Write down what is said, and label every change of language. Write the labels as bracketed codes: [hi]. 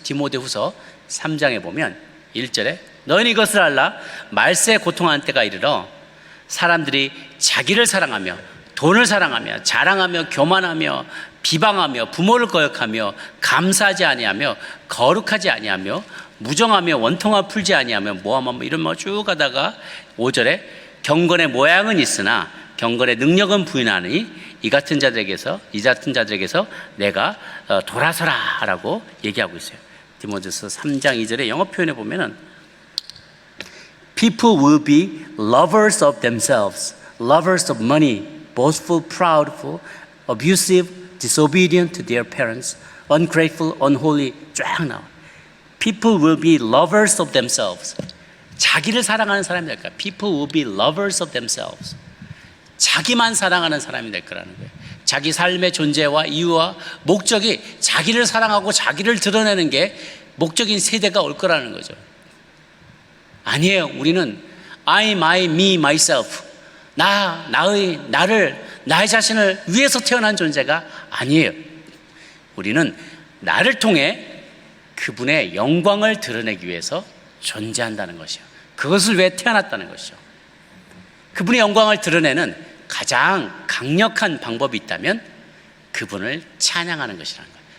[ko] 디모데후서 3장에 보면 1절에 너희는 이것을 알라, 말세에 고통하는 때가 이르러 사람들이 자기를 사랑하며 돈을 사랑하며 자랑하며 교만하며 비방하며 부모를 거역하며 감사하지 아니하며 거룩하지 아니하며 무정하며 원통하 풀지 아니하며 모함하며 이런 뭐 쭉 가다가 5절에 경건의 모양은 있으나 경건의 능력은 부인하니 이 같은 자들에게서 내가 돌아서라라고 얘기하고 있어요. 디모데서 3장 2절에 영어 표현에 보면은 [en] People will be lovers of themselves, lovers of money, boastful, proudful, abusive, disobedient to their parents, ungrateful, unholy, [ko] 쫙 나와. [en] People will be lovers of themselves. [ko] 자기를 사랑하는 사람이 될 거야. [en] People will be lovers of themselves. [ko] 자기만 사랑하는 사람이 될 거라는 거예요. 자기 삶의 존재와 이유와 목적이 자기를 사랑하고 자기를 드러내는 게 목적인 세대가 올 거라는 거죠. 아니에요. 우리는 [en] I, my, me, myself. [ko] 나의 자신을 위해서 태어난 존재가 아니에요. 우리는 나를 통해 그분의 영광을 드러내기 위해서 존재한다는 것이요. 그것을 위해 태어났다는 것이죠. 그분의 영광을 드러내는 가장 강력한 방법이 있다면 그분을 찬양하는 것이라는 거예요.